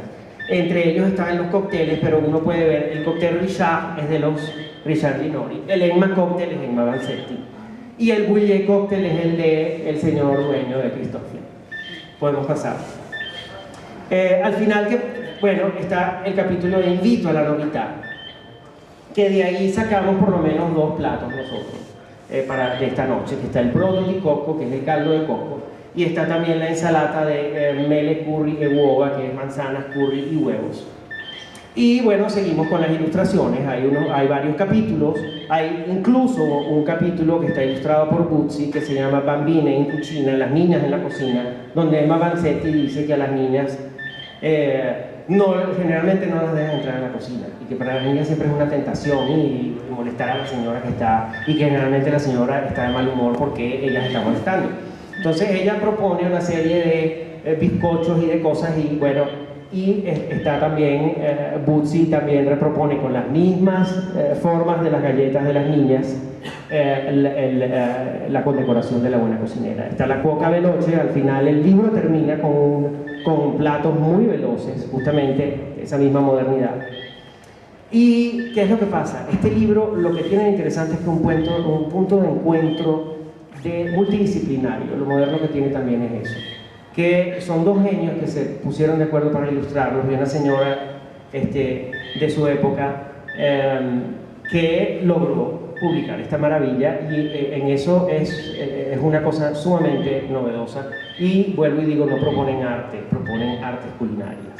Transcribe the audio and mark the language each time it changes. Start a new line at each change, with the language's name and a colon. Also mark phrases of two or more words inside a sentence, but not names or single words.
Spanish: Entre ellos están los cócteles, pero uno puede ver, el cóctel Richard es de los Richard Linori, el Emma Cocktail es Emma Vanzetti, y el Bouillet Cocktail es el de el señor dueño de Christofle. Podemos pasar. Al final, bueno, está el capítulo de Invito a la Novità, que de ahí sacamos por lo menos 2 platos nosotros de esta noche, que está el
Italian: brodo di coco,
Spanish: que es el caldo de coco, y está también la
Italian: ensalata de mele, curry e uova,
Spanish: que es manzanas, curry y huevos. Y bueno, seguimos con las ilustraciones. Hay varios capítulos. Hay incluso un capítulo que está ilustrado por Buzzi que se llama Bambine in cucina, las niñas en la cocina, donde Emma Vanzetti dice que a las niñas generalmente no las dejan entrar en la cocina y que para las niñas siempre es una tentación y molestar a la señora que está, y que generalmente la señora está de mal humor porque ellas están molestando. Entonces ella propone una serie de bizcochos y de cosas y bueno, y está también, Buzzi también repropone con las mismas formas de las galletas de las niñas la condecoración de la buena cocinera. Está la cuoca veloce, al final el libro termina con platos muy veloces, justamente esa misma modernidad. ¿Y qué es lo que pasa? Este libro lo que tiene de interesante es que un punto de encuentro multidisciplinario. Lo moderno que tiene también es eso, que son 2 genios que se pusieron de acuerdo para ilustrarlos, y una señora de su época que logró publicar esta maravilla, y en eso es una cosa sumamente novedosa, y vuelvo y digo, no proponen arte, proponen artes culinarias.